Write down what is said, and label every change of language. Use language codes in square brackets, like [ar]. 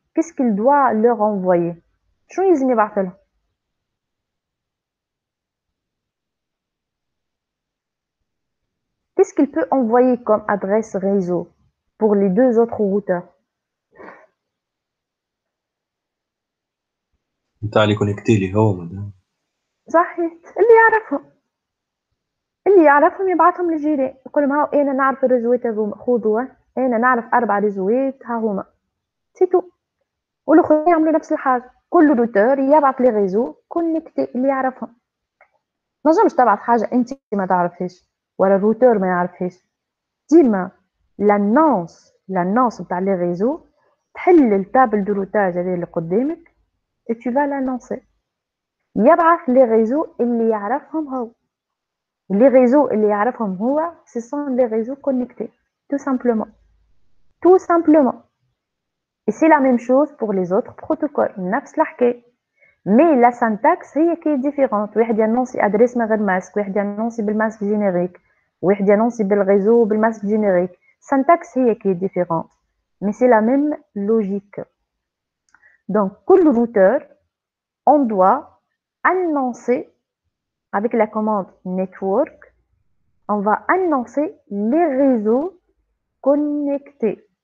[fr] Qu'est-ce qu'il doit leur envoyer? [ar] شنو يلزم يبعث لهم؟ [fr] Qu'est-ce qu'il peut envoyer comme adresse réseau pour les deux autres routeurs? [ar] نتاع اللي كونيكتي لي هو مدام. صحيح، اللي يعرفهم يبعثهم للجيران، يقول لهم هاو انا نعرف الريزوات هذوما خذوها، انا نعرف 4 ريزوات ها هما، سي تو. والاخرين يعملوا نفس الحاجه، كل روتور يبعث لي ريزو كونيكتي اللي يعرفهم. ما نجمش تبعث حاجه انت ما تعرفهاش ولا الروتور ما يعرفهاش. ديما لانونس نتاع لي ريزو تحل التابل دو روتاج هذه اللي قدامك [fr] et tu vas l'annoncer. [ar] يبعث لي ريزو اللي يعرفهم هو. [fr] Les réseaux [ar] اللي يعرفهم هو [fr] ce sont les réseaux connectés, tout simplement. Tout simplement. Et c'est la même chose pour les autres protocoles, [ar] نفس الحكاية. [fr] Mais la syntaxe [ar] هي [fr] qui est différente. [ar] واحد ينونسي adresse من غير ماسك، واحد ينونسي بالماسك جينيريك، واحد ينونسي بالريزو بالماسك جينيريك. [fr] Syntaxe [ar] هي [fr] qui est différente. Mais c'est la même logique. Donc, [ar] كل [fr] routeur, on doit annoncer avec la commande network, on va annoncer les réseaux connectés.